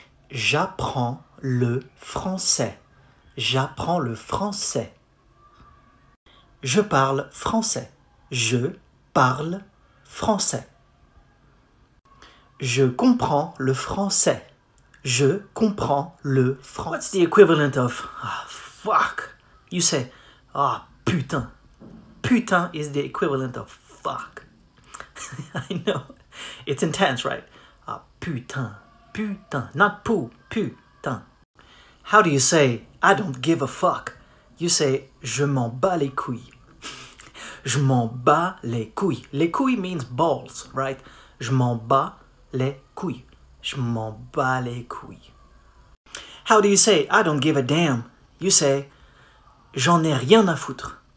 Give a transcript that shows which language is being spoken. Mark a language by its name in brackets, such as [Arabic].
[French] J'apprends le français. J'apprends le français. Je parle français. Je parle français. Je comprends le français. Je comprends le français. [English] What's the equivalent of fuck? You say, putain. Putain is the equivalent of fuck. I know. It's intense, right? Putain. Putain. Not pou. Putain. How do you say, I don't give a fuck? You say, [French] je m'en bats les couilles. Je m'en bats les couilles. Les couilles [English] means balls, right? [French] Je m'en bats les couilles. Je m'en bats les couilles. [English] How do you say I don't give a damn? You say [French] j'en ai rien à foutre.